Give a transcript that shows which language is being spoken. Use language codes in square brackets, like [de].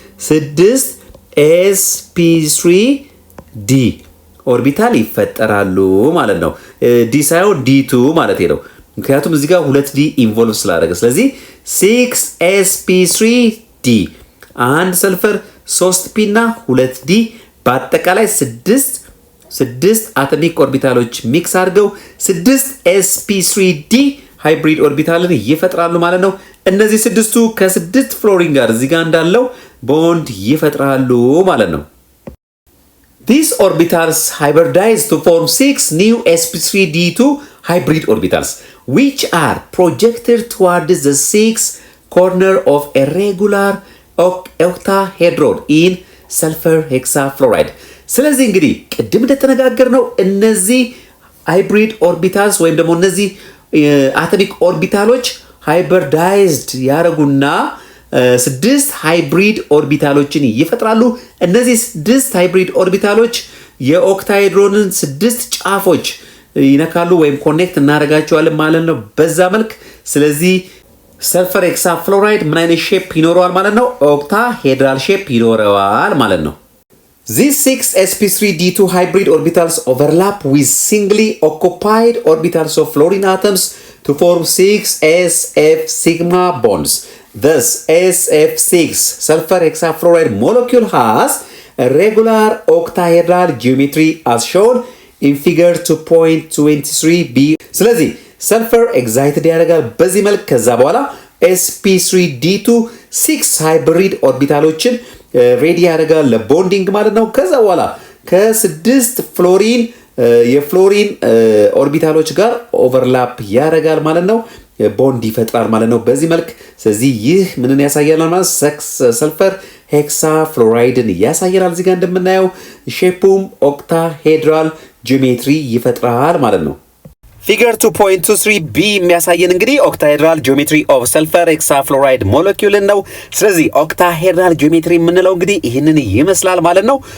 [am] 6 sp3d ኦርቢታል ይፈጠራሉ ማለት ነው። ዲ ሳይሆን ዲ2 ማለት ነው። ምክንያቱም እዚህ ጋር 2d ኢንቮልቭ ስላደረገ ስለዚህ 6 sp3d አንድ ሰልፈር 3p እና 2d በአጠቃላይ 6 አቶሚክ ኦርቢታሎች ሚክስ አድርገው 6 sp3d ሃይብሪድ ኦርቢታልን ይፈጥራሉ ማለት ነው። እነዚህ ስድስቱ ከስድስት ፍሎሪን ጋር እዚህ ጋር እንዳለው ቦንድ ይፈጥራሉ ማለት ነው። [en] These orbitals hybridize to form 6 new sp3d2 hybrid orbitals, which are projected towards the 6th corner of a regular octahedron in sulfur hexafluoride. [am] ስለዚህ እንግዲህ ቅድም እንደተነጋገርነው እነዚህ ሃይብሪድ ኦርቢታልስ ወይም ደግሞ እነዚህ አቶሚክ ኦርቢታሎች ሃይብሪዳይዝድ ያደረጉና ስድስት ሃይብሪድ ኦርቢታሎችን ይፈጥራሉ። እነዚህ ስድስት ሃይብሪድ ኦርቢታሎች የኦክታሄድሮንን ስድስት ጫፎች ይነካሉ ወይም ኮኔክት እናደርጋቸዋለን ማለት ነው በዛ መልክ። ስለዚህ ሰልፈር ሄክሳፍሎራይድ ምን አይነት ሼፕ ይኖረዋል ማለት ነው? ኦክታሄድራል ሼፕ ይኖረዋል ማለት ነው። [en] These 6 sp3d2 hybrid orbitals overlap with singly occupied orbitals of fluorine atoms to form 6 sf sigma bonds. Thus, SF6 sulfur hexafluoride molecule has a regular octahedral geometry as shown in figure 2.23b. [am] ስለዚህ ሰልፈር ኤግዛይትድ ያደርጋል በዚህ መልክ። ከዛ በኋላ sp3d2 6 ሃይብሪድ ኦርቢታሎችን ሬዲ ያደርጋል ለቦንዲንግ ማለት ነው። ከዛ በኋላ ከስድስት ፍሎሪን የፍሎሪን ኦርቢታሎች ጋር ኦቨርላፕ ያደርጋል ማለት ነው። ቦንድ ይፈጥራል ማለት ነው በዚህ መልክ። ስለዚህ ይህ ምንን ያሳያል ማለት ሰልፈር ሄክሳፍሎራይድን ያሳያል። እዚህ ጋር እንደምናየው ሼፑም ኦክታሄድራል ጂኦሜትሪ ይፈጥራል ማለት ነው። ፊገር 2.23b የሚያሳየን እንግዲህ ኦክታሄድራል ጂኦሜትሪ ኦፍ ሰልፈር ሄክሳፍሎራይድ ሞለኪውልን ነው። ስለዚህ ኦክታሄድራል ጂኦሜትሪ የምንለው እንግዲህ ይህንን ይመስላል ማለት ነው።